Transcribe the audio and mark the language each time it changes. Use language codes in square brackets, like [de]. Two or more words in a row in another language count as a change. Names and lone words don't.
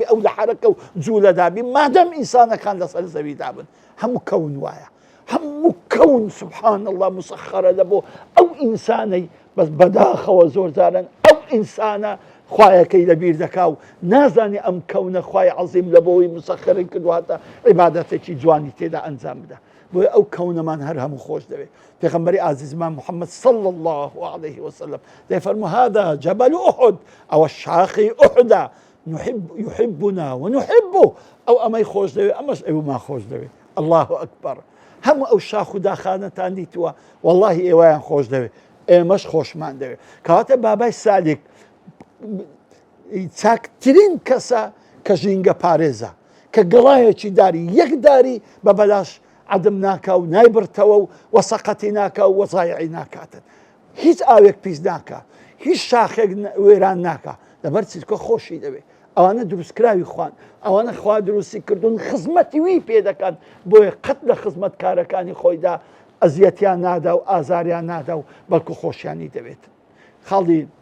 [ckb] ئەو لە حرەکە و جوولە دابی مادەم ئینسانەکان لەسەر زەوی دابن هەموو کەون وایە هەموو کەون [ar] سبحان الله [ckb] مسەخەرە لە بۆ ئەو ئینسانەی بەس بەداخەوە زۆر جارن ئەو ئینسانە خوایەکەی لەبیر دەکا و نازانی ئەم کەونە خوای عەزیم لە بۆی مسەخەری کردواتە عیبادەتێکی جوانی تێدا ئەنجام بدە بۆیە ئەو کەونەمان هەر هەموو خۆش دەوێت پێغەمبەری ئازیزمان محەممەد [ar] صلى الله عليه وسلم [ckb] دەیفەرموو [ar] هذا جبل أحد [ckb] أو شاخی أحد [ar] يحبنا ونحبه [ckb] ئەو ئەمەی خۆش دەوێت ئەمەش ئەومان خۆش دەوێت [ar] الله ئەکبەر [ckb] هەموو ئەو شاخ و داخانەتان دیتووە واللهی ئێوەیان خۆش دەوێت ئێمەش خۆشمان دەوێت کەواتە بابای سالیک چاکترین کەسە کە ژینگە پارێزە کە گەڵایەکی داری یەک داری بە بەلاش عدم ناکە و نایبرتەوە و وەسەقەتی ناکە و وەزایعی ناکاتن هیچ ئاوێک پیس ناکە هیچ شاخێک وێران ناکە لەبەر چیتکە خۆشی دەوێت ئەوانە دروستکراوی خوان ئەوانە خوا دروستی کردوون خزمەتی وی پێ دەکەن بۆیە قەت لە خزمەتکارەکانی خۆیدا ئەزیەتیان نادا و ئازاریان نادا و بەڵکو خۆشیانی دەوێت خاڵی